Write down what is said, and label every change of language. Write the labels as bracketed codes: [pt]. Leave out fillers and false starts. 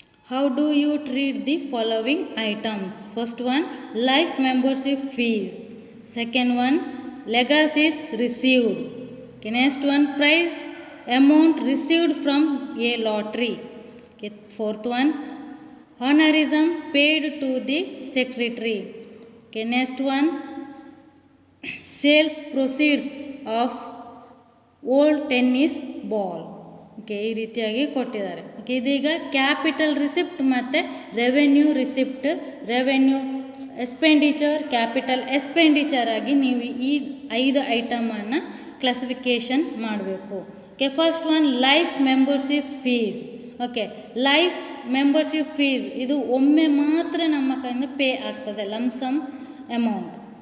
[en] How do you treat the following items? First one life membership fees, second one legacies received, next one prize amount received from a lottery, fourth one honorism paid to the secretary. Okay, next one sales proceeds of old tennis ball. [kn] Okay, ಈ ರೀತಿಯಾಗಿ ಕೊಟ್ಟಿದ್ದಾರೆ. Okay, ಇದೀಗ capital receipt ಮತ್ತು revenue receipt, revenue expenditure, capital expenditure ಆಗಿ ನೀವು ಈ 5 ಐಟಮನ್ನು classification ಮಾಡಬೇಕು. Okay, first one life membership fees. Okay, life membership fees ಇದು ಒಮ್ಮೆ ಮಾತ್ರ ನಮ್ಮ ಕೈಯಿಂದ ಪೇ ಆಗ್ತದೆ, ಲಮ್ಸಮ್ ಅಮೌಂಟ್.